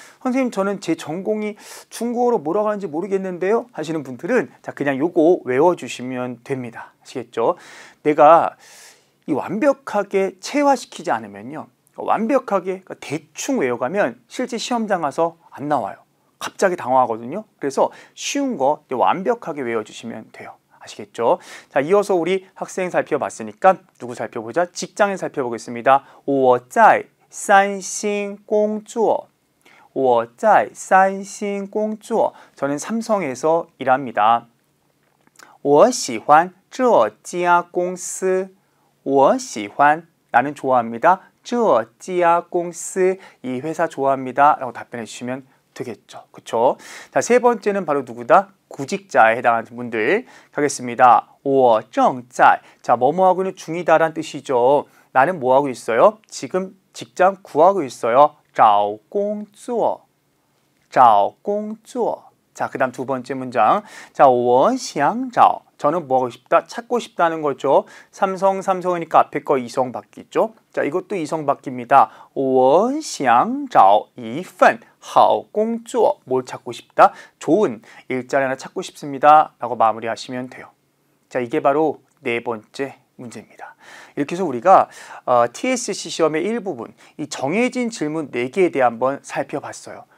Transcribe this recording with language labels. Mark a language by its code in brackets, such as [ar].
[ko] 선생님 저는 제 전공이 중국어로 뭐라고 하는지 모르겠는데요 하시는 분들은 자, 그냥 요거 외워주시면 됩니다. 아시겠죠? 내가 이 완벽하게 체화시키지 않으면요 완벽하게 대충 외워가면 실제 시험장 가서 안 나와요. 갑자기 당황하거든요. 그래서 쉬운 거 완벽하게 외워주시면 돼요. 아시겠죠? 자, 이어서 우리 학생 살펴봤으니까 누구 살펴보자? 직장인 살펴보겠습니다. [zh] 我在三星工作我在三星工作 [ko] 저는 삼성에서 일합니다. [zh] 我喜欢这家公司我喜欢 [ko] 나는 좋아합니다. [zh] 这家公司 [ko] 이 회사 좋아합니다. 라고 답변해 주시면 되겠죠. 그쵸? 자, 세 번째는 바로 누구다? 구직자에 해당하는 분들 가겠습니다. [zh] 我正在 [ko] 자, 뭐뭐하고 있는 중이다란 뜻이죠. 나는 뭐하고 있어요? 지금 직장 구하고 있어요. [zh] 找工作找工作 [ko] 자, 그 다음 두 번째 문장. 자, [zh] 我想找 [ko] 저는 뭐하고 싶다? 찾고 싶다는 거죠. 삼성이니까 앞에 거 이성 바뀌죠. 자, 이것도 이성 바뀝니다. [zh] 我想找一份好工作 [ko] 뭘 찾고 싶다? 좋은 일자리 하나 찾고 싶습니다. 라고 마무리하시면 돼요. 자, 이게 바로 네 번째 문제입니다. 이렇게 해서 우리가 TSC 시험의 일부분, 이 정해진 질문 4개에 대해 한번 살펴봤어요.